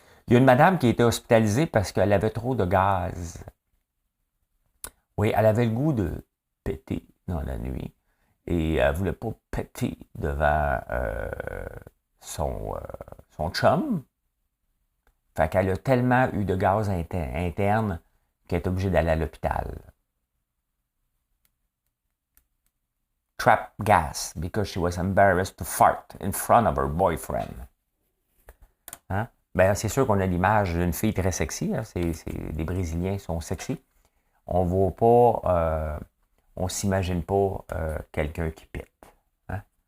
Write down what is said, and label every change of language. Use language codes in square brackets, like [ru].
[fr] Il y a une madame qui a été hospitalisée parce qu'elle avait trop de gaz. Oui, elle avait le goût de péter dans la nuit. et elle ne voulait pas péter devant son chum. Fait qu'elle a tellement eu de gaz interne qu'elle est obligée d'aller à l'hôpital. [en] Trap gas because she was embarrassed to fart in front of her boyfriend. [fr] Hein? Ben, c'est sûr qu'on a l'image d'une fille très sexy. Hein? Les Brésiliens sont sexy. On ne voit pas, on ne s'imagine pas quelqu'un qui pète. Hein?